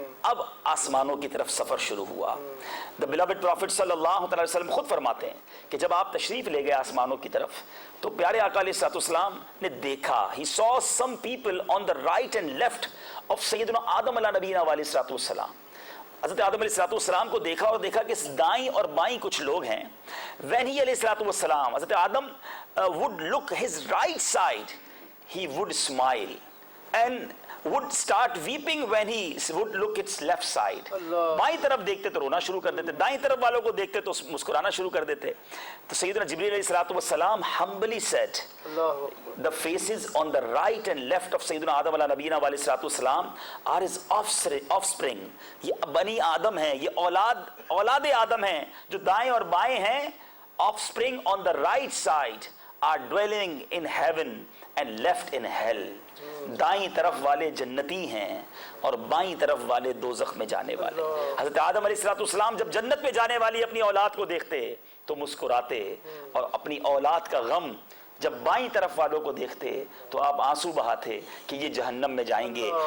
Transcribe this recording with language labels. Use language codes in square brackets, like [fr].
[ur] اب آسمانوں کی طرف سفر شروع ہوا. [en] The beloved Prophet [ur] صلی اللہ علیہ وسلم خود فرماتے ہیں کہ جب آپ تشریف لے گئے آسمانوں کی طرف تو پیارے آقا علیہ الصلوۃ والسلام نے دیکھا، [en] he saw some people on the right and left of [ur] سیدنا آدم علیہ نبینا علیہ الصلوۃ والسلام. حضرت آدم علیہ الصلوۃ والسلام کو دیکھا اور دیکھا کہ دائیں اور بائیں کچھ لوگ ہیں. [en] when he علیہ الصلوۃ والسلام، حضرت آدم would look his right side, he would smile and would start weeping when he would look its left side. [ur] بائیں طرف دیکھتے تو رونا شروع کر دیتے، دائیں طرف والوں کو دیکھتے تو مسکرانا شروع کر دیتے. [en] تو سیدنا جبریل علیہ الصلوۃ والسلام humbly said, the faces on the right and left of سیدنا آدم علیہ نبینا علیہ الصلوۃ والسلام are his offspring. [ur] یہ بنی آدم ہیں، یہ اولاد آدم ہیں جو دائیں اور بائیں ہیں. [en] offspring on the right side are dwelling in heaven and left in hell. [ur] دائیں طرف والے جنتی ہیں اور بائیں طرف والے دوزخ میں جانے والے. حضرت آدم علیہ الصلوۃ والسلام جب جنت میں جانے والی اپنی اولاد کو دیکھتے تو مسکراتے، اور اپنی اولاد کا غم جب بائیں طرف والوں کو دیکھتے تو آپ آنسو بہاتے کہ یہ جہنم میں جائیں گے.